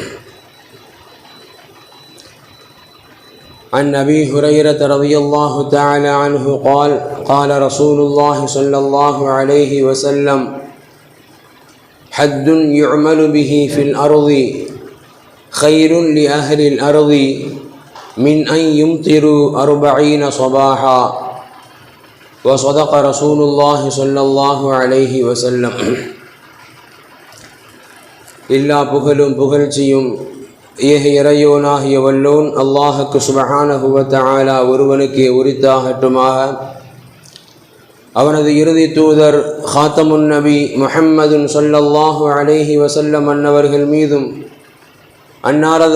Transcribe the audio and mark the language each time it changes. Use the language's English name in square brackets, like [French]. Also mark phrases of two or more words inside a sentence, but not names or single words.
[Arabic] عن أبي هريرة رضي الله تعالى عنه قال: قال رسول الله صلى الله عليه وسلم: حد يعمل به في الأرض خير لأهل الأرض من أن يمطروا 40 صباحا. وصدق رسول الله صلى الله عليه وسلم. [Tamil] எல்லா புகழும் புகழ்ச்சியும் ஏக இறையோனாகிய வல்லோன் அல்லாஹுக்கு [Arabic] سبحانه وتعالى [Tamil] ஒருவனுக்கே உரித்தாகட்டுமாக. அவனது இறுதி தூதர் [Arabic] خاتم النبي محمد صلى الله عليه وسلم [Tamil] அன்னவர்கள் மீதும் அன்னாரது